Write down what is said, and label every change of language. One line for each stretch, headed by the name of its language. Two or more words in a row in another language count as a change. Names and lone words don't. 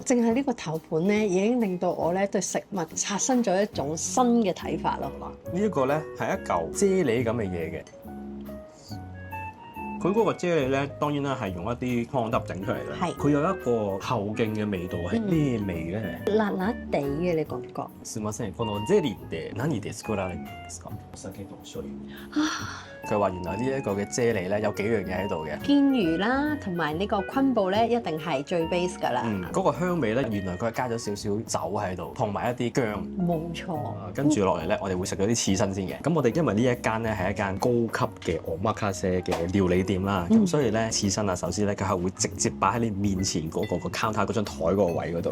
Cantonese: 淨係呢個頭盤咧，已經令到我咧對食物產生咗一種新嘅睇法咯。呢一個咧係一嚿啫喱咁嘅嘢嘅。佢嗰個啫喱咧，當然啦係用一啲湯汁整出嚟嘅。係佢有一個後勁嘅味道，係咩味咧？辣辣地嘅，你覺唔覺？
Japanese: すみません、このゼリーって何で作られるんですか？お酒と醤油。
Cantonese: 佢話原來呢一個嘅啫喱咧有幾樣嘢喺度嘅。堅魚啦，同埋呢個昆布咧，一定係最 base 㗎啦。嗰個香味咧，原來佢係加咗少少酒喺度，同埋一啲薑。冇錯。跟住落嚟咧，我哋會食咗啲刺身先嘅。咁我哋因為呢一間咧係一間高級嘅 omakase 嘅料理店啦，咁所以咧刺身啊、壽司咧，佢係會直接擺喺你面前嗰個 counter 嗰張台嗰個位嗰度。